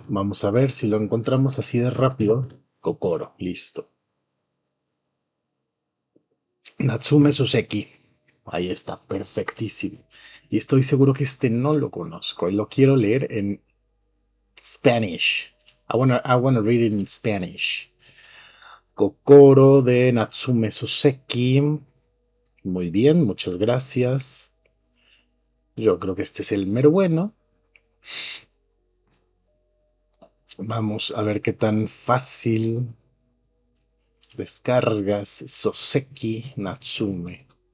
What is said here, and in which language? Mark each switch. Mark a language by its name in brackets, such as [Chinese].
[Spanish] Vamos a ver si lo encontramos así de rápido. Kokoro, listo. Natsume Soseki. Ahí está, perfectísimo. Y estoy seguro que este no lo conozco y lo quiero leer en Spanish. [English] I wanna read it in Spanish. [Spanish] Kokoro de Natsume Soseki. Muy bien, muchas gracias. Yo creo que este es el mero bueno. Vamos a ver qué tan fácil descargas Soseki Natsume.